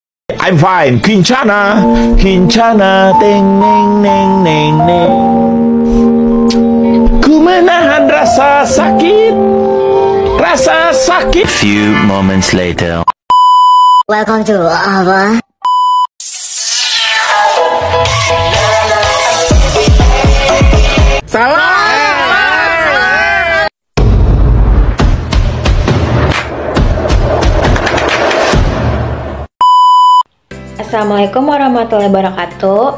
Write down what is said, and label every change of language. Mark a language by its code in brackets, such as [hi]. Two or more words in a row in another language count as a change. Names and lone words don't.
[en] I'm fine. Kincana, Kincana, teng neng neng neng neng. [id] Ku menahan rasa sakit, rasa sakit. [en] Few moments later. Welcome to Ava. [id] Salah. [ar] Assalamualaikum warahmatullahi wabarakatuh.